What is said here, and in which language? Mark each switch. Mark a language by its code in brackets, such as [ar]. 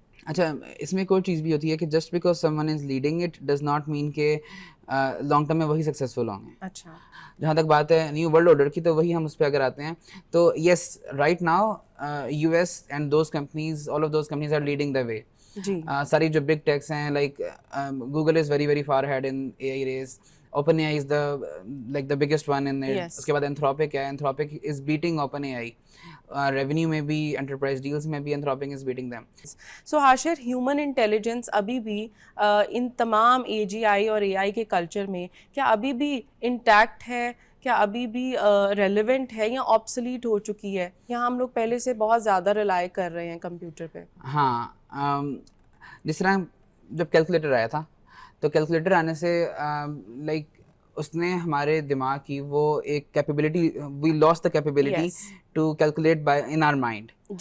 [hi] अच्छा, इसमें एक और चीज़ भी होती है कि [en] just because someone is leading it does not mean [hi] के लॉन्ग टर्म में वही सक्सेसफुल होंगे. अच्छा, जहाँ तक बात है न्यू वर्ल्ड ऑर्डर की, तो वही हम उस पर अगर आते हैं तो [en] Yes, right now US and those companies, all of those companies are leading the way. [hi] सारी जो बिग टेक्स हैं [en] Like Google is very very far ahead in AI race. OpenAI is the biggest one in it. [hi] उसके बाद Anthropic है. [en] Anthropic is beating OpenAI. Revenue में भी, enterprise deals में भी Anthropic is beating them. [hi] So Hashir, human intelligence अभी भी इन तमाम AGI और AI के कल्चर में क्या अभी भी intact है? क्या अभी भी relevant है या obsolete हो चुकी है? या हम लोग पहले से बहुत ज़्यादा rely कर रहे हैं कंप्यूटर पे? हाँ, जिस तरह जब कैलकुलेटर आया था तो कैलकुलेटर आने से लाइक उसने हमारे दिमाग की वो एक capability, [en] We lost the capability to calculate by in our mind.